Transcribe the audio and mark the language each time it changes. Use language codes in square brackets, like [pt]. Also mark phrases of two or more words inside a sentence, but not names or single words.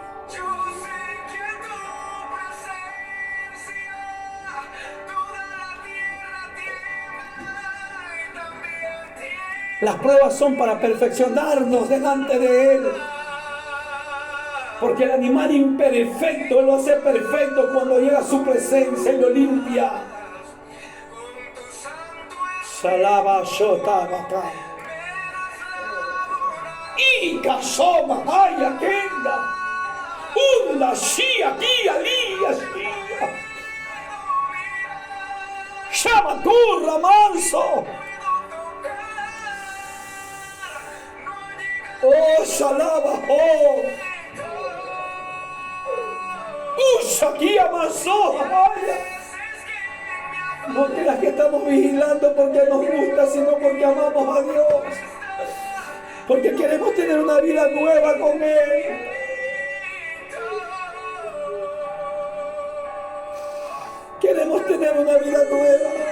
[es] Las pruebas son para perfeccionarnos delante de Él. Porque el animal imperfecto, Él lo hace perfecto cuando llega a su presencia y lo limpia. Salaba Shotabaka. Y Kasoma, Aya Kenda. Unda Shia, Kia, Lia, Shia. Shamakurra Manso. Oh, Shalaba, oh. Ushakia Maso, Aya. No creas que estamos vigilando porque nos gusta, sino porque amamos a Dios. Porque queremos tener una vida nueva con Él. Queremos tener una vida nueva.